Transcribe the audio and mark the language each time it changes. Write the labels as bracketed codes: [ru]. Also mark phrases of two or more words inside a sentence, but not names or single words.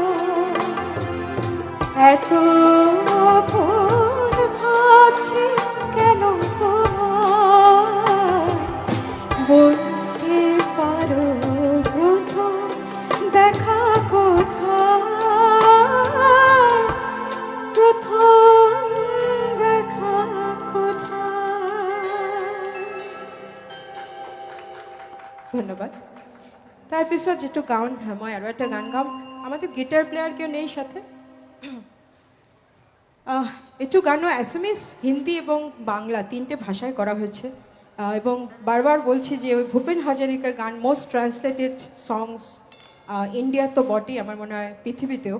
[bn] এত কেন বলতে পারো প্রথম দেখা কোথায়, প্রথম দেখা কোথায়। [as] ধন্যবাদ। তাৰপিছত যেটো গান মই আৰু এটা গান গাম, [bn] আমাদের গিটার প্লেয়ার কেউ নেই সাথে। একটু গানও অ্যাসামিস, হিন্দি এবং বাংলা তিনটে ভাষায় করা হয়েছে। এবং বারবার বলছি যে ওই ভূপেন হাজারিকার গান [en] most translated songs India [bn] তো বটেই, আমার মনে হয় পৃথিবীতেও।